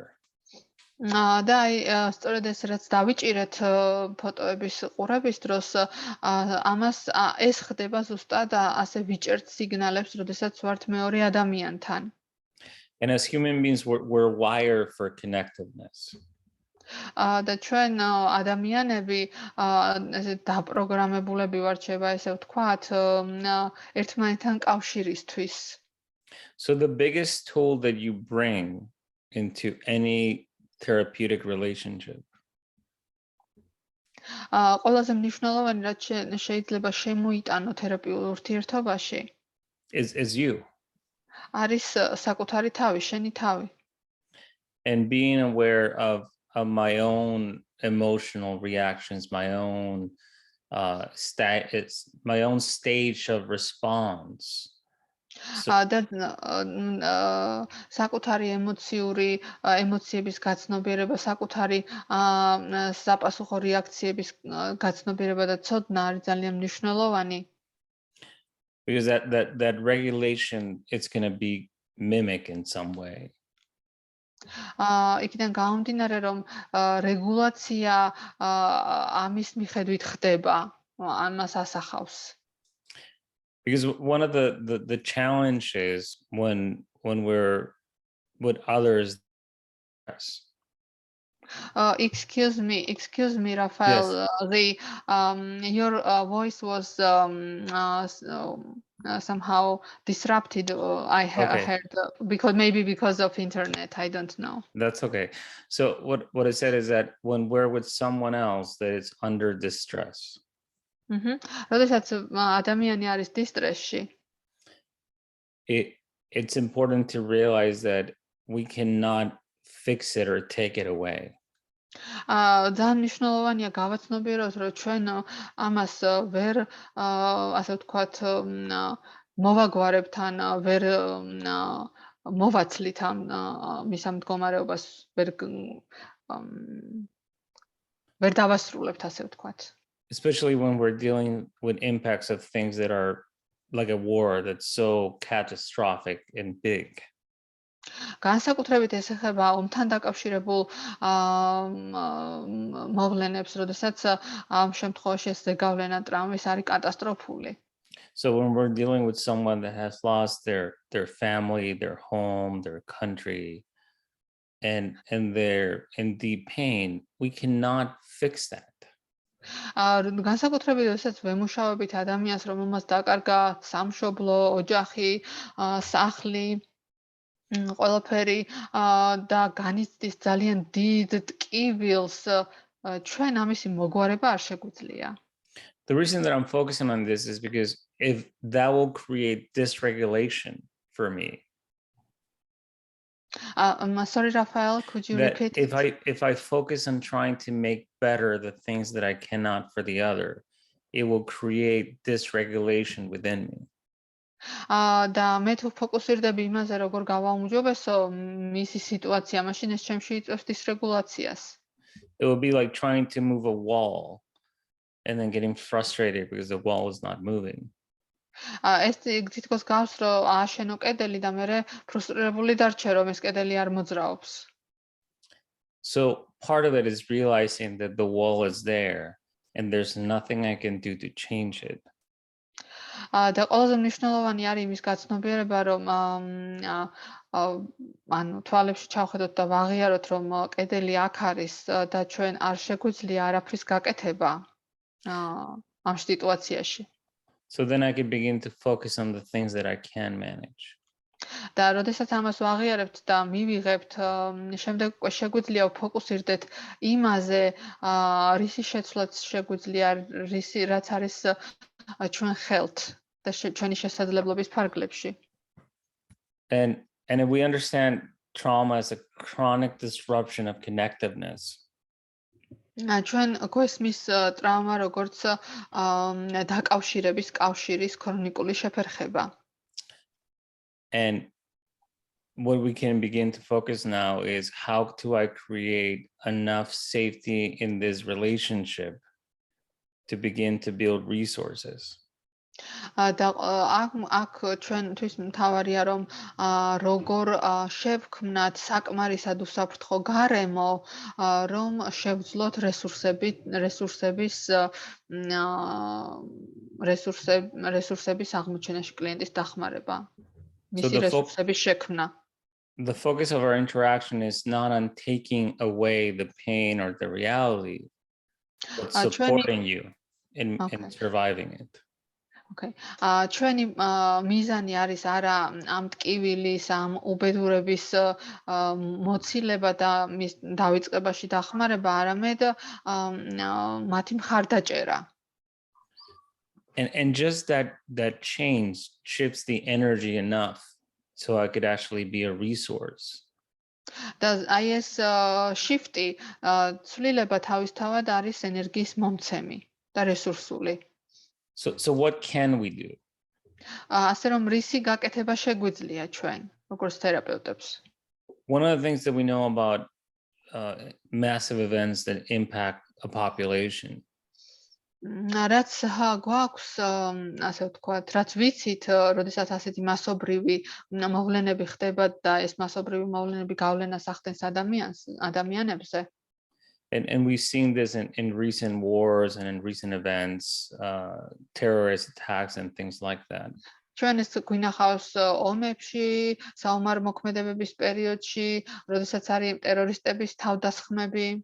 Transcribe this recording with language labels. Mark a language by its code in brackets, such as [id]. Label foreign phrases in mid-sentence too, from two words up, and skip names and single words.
[ka] და აი სწორედ ეს რაც დავიჭირეთ ფოტოების ყურების დროს ამას ეს ხდება ზუსტად ასე ვიჭერთ სიგნალებს, როდესაც ვართ მეორე ადამიანთან. [en] And as human beings we're wired for connectiveness. [ka] და ჩვენ ადამიანები ესე დაპროგრამებულები ვართ, შეიძლება ესე ვთქვათ, ერთმანეთთან კავშირისთვის. [en] So the biggest tool that you bring into any therapeutic relationship [ka] ყველაზე მნიშვნელოვანი რაც შეიძლება შემოიტანო თერაპიულ ურთიერთობაში [en] is you. [ka] არის საკუთარი თავი, შენი თავი. [en] And being aware of my own emotional reactions, my own stage of response. [ka] და საკუთარი ემოციების გაცნობიერება, საკუთარი საპასუხო რეაქციების გაცნობიერება და ცოდნა არის ძალიან მნიშვნელოვანი. [en] Because that regulation, it's going to be mimic in some way. [ka] იქიდან გამომდინარე, რომ რეგულაცია ამის მიხედვით ხდება, ამას ასახავს. [en] Because one of the challenges when we're with others. Excuse me, Raphael. Yes. Your voice was somehow disrupted. I heard because of internet. I don't know. That's okay. So what I said is that when we're with someone else that is under distress. [ka] როდესაც ადამიანი არის დისტრესში. [en] It's important to realize that we cannot fix it or take it away. [ka] ძალიან მნიშვნელოვანია გავაცნობიეროთ, რომ ჩვენ ამას ვერ ასე ვთქვათ მოვაგვარებთ ან ვერ მოვაცლით ამ მის ამ მდგომარეობას ვერ დავასრულებთ, ასე ვთქვათ. [en] Especially when we're dealing with impacts of things that are like a war that's so catastrophic and big. [ka] განსაკუთრებით ეს ეხება ომთან დაკავშირებულ მოვლენებს, როდესაც ამ შემთხვევაში ეს ზეგავლენა ტრამვის არის კატასტროფული. [en] So when we're dealing with someone that has lost their family, their home, their country, and they're in deep pain, we cannot fix that. [ka] განსაკუთრებით როდესაც ვემუშავებით ადამიანს, რომელმაც დაკარგა სამშობლო, ოჯახი, სახლი, ყველაფერი და განიცდის ძალიან დიდ ტკივილს, ჩვენ ამისი მოგვარება არ შეგვიძლია. [en] The reason that I'm focusing on this is because if that will create dysregulation for me. Sorry, Raphael, could you repeat? If I focus on trying to make better the things that I cannot for the other, it will create dysregulation within me. [ka] და მე თუ ფოკუსირდები იმაზე, როგორ გავაუმჯობესო მისი სიტუაცია, მაშინ ეს ჩემში იწვევს დისრეგულაციას. [en] It would be like trying to move a wall and then getting frustrated because the wall is not moving. [ka] ეს თითქოს გავს რომ ააშენო კედელი და მე ფრუსტრირებული დარჩე რომ ეს კედელი არ მოძრაობს. [en] So part of it is realizing that the wall is there and there's nothing I can do to change it. [ka] და ყველაზე მნიშვნელოვანი არის იმის გაცნობიერება რომ ანუ თვალებში ჩავხედოთ და ვაღიაროთ რომ კედელი აქ არის და ჩვენ არ შეგვიძლია არაფრის გაკეთება ამ სიტუაციაში. [en] So then I can begin to focus on the things that I can manage. [ka] და როდესაც ამას ვაღიარებთ და მივიღებთ, შემდეგ უკვე შეგვიძლია ვფოკუსირდეთ იმაზე, რისი შეცვლაც შეგვიძლია, რაც არის ჩვენ ხელთ და ჩვენი შესაძლებლობის ფარგლებში. [en] And if we understand trauma as a chronic disruption of connectiveness, [ka] ჩვენ გვესმის ტრავმა როგორც დაკავშირების კავშირის ქრონიკული შეფერხება. [en] and what we can begin to focus now is how do I create enough safety in this relationship to begin to build resources. [ka] და აქ ჩვენთვის მთავარია რომ როგორ შევქმნათ საკმარისად უსაფრთხო გარემო რომ შევძლოთ რესურსების აღმოჩენაში კლიენტის დახმარება. მისი რესურსების შექმნა. [en] The focus of our interaction is not on taking away the pain or the reality, but supporting you in surviving it. Okay. [ka] ჩვენი მიზანი არის არა ამ ტკივილის, ამ უბედურების მოცილება და მის დავიწყებაში დახმარება, არამედ მათი მხარდაჭერა. [en] And just that change shifts the energy enough so I could actually be a resource. [ka] და აი ეს shifti ცვლილება თავისთავად არის ენერგიის მომცემი და რესურსული. [en] So what can we do? [ka] ასე რომ რისი გაკეთება შეგვიძლია ჩვენ, როგორც თერაპევტებს? [en] One of the things that we know about massive events that impact a population [ka] რაც გვაქვს, ასე ვთქვათ, რაც ვიცით, როდესაც ასეთი მასობრივი მოვლენები ხდება და ეს მასობრივი მოვლენები გავლენას ახდენს ადამიანებზე. [en] And we've seen this in recent wars and in recent events, terrorist attacks and things like that. [ka] ჩვენ ეს გვინახავს ომებში, საომარ მოქმედებების პერიოდში, როდესაც არის ტერორისტების თავდასხმები.